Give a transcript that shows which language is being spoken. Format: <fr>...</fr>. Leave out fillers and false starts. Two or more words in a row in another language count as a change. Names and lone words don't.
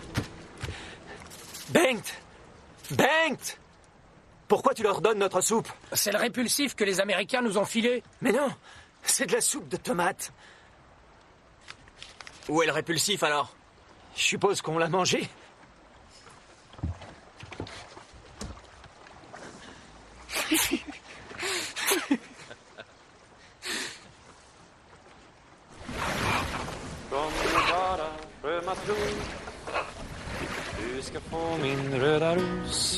<fr>Bengt! Bengt! Pourquoi tu leur donnes notre soupe? C'est le répulsif que les Américains nous ont filé. Mais non! C'est de la soupe de tomates. Où est le répulsif alors? Je suppose qu'on l'a mangé.</fr> <sv>Från bara sjömansbro. Du ska få min röda ros.</sv>